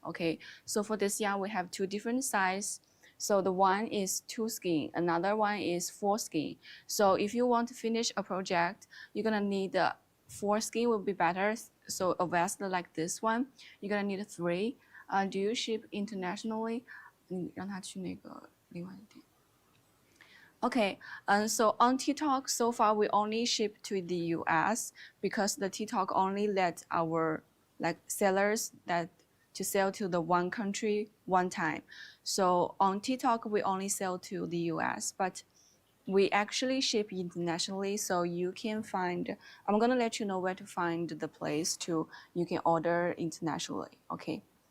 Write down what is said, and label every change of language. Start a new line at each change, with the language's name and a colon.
English: Okay, so for this yarn we have 2 different sizes. So the one is 2 skein, another one is 4 skein. So if you want to finish a project, you're gonna need 4 skein will be better. So a vest like this one, you're gonna need 3. Do you ship internationally?
Chinese: 你让他去那个另外一点。
English: Okay, so on TikTok, so far we only ship to the US because the TikTok only let our sellers that to sell to the one country one time. So on TikTok we only sell to the US, but we actually ship internationally, so you can find, I'm gonna let you know where to find the place you can order internationally, okay?